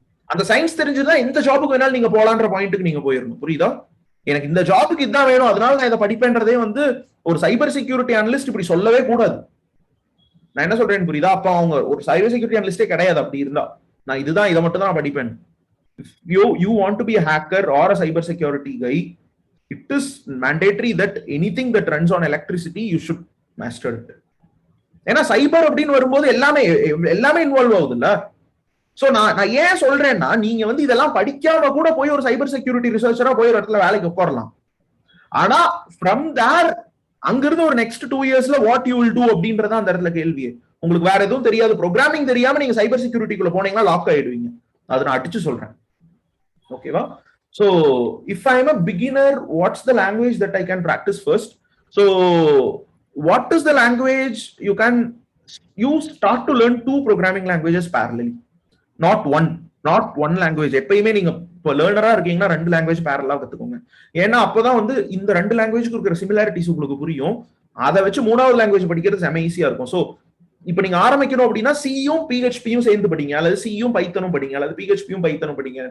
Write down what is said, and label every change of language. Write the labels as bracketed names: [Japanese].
[Tamil] அந்த சயின்ஸ் தெரிஞ்சுதான் எந்த ஜாபுக்கு வேணாலும் நீங்க போலான்ற பாயிண்ட்டுக்கு நீங்க போயிடணும். புரியுதா? எனக்கு இந்த ஜாபுக்கு இதுதான் வேணும், அதனால நான் இதை படிப்பேன்றதே வந்து ஒரு சைபர் செக்யூரிட்டி அனலிஸ்ட் இப்படி சொல்லவே கூடாது. நான் என்ன சொல்றேன்னு புரியுதா? அப்ப அவங்க ஒரு சைபர் செக்யூரிட்டி அனலிஸ்டே கிடையாது. அப்படி இருந்தா நான் இதுதான், இதை மட்டும் தான் நான் படிப்பேன். [English] You want to be a hacker or a cyber security guy, it is mandatory that anything that runs on electricity you should master it. [Tamil] ஏன்னா சைபர் அப்படின்னு வரும்போது எல்லாமே இன்வால்வ் ஆகுது இல்ல. சோ நான் ஏன் சொல்றேன்னா, நீங்க வந்து இதெல்லாம் படிக்காம கூட போய் ஒரு சைபர் செக்யூரிட்டி ரிசர்ச்சரா போய் ஒரு இடத்துல வேலைக்கு உட்காரலாம். ஆனா [English] from there [Tamil] அங்கிருந்து ஒரு நெக்ஸ்ட் 2 இயர்ஸ்ல [English] what you will do [Tamil] அப்படின்றத அந்த இடத்துல கேள்வியே. உங்களுக்கு வேற எதுவும் தெரியாது, ப்ரோக்ராமிங் தெரியாம நீங்க சைபர் செக்யூரிட்டிக்குள்ள போனீங்கன்னா லாக் ஆயிடுவீங்க. அதை நான் அடிச்சு சொல்றேன். ஓகேவா? [English] So if I am a beginner, what's the language that I can practice first? So what is the language you start to learn 2 programming languages parallelly, not one language. [Tamil] எப்பயுமே நீங்க இப்போ லேர்னரா இருக்கீங்கன்னா 2 லாங்குவேஜ் பேரலா கத்துக்கோங்க. ஏன்னா அப்பதான் வந்து இந்த 2 லாங்குவேஜ்க்கு இருக்கிற சிமிலாரிட்டிஸ் உங்களுக்கு புரியும். அதை வச்சு 3வது லாங்குவேஜ் படிக்கிறது செம ஈஸியா இருக்கும். ஸோ இப்ப நீங்க ஆரம்பிக்கணும் அப்படின்னா சியும் பிஹெச்பியும் சேர்ந்து படிங்க, அல்லது சியும் பைத்தனும் படிங்க, அல்லது பிஹெச்பியும் பைத்தனும் படிங்க.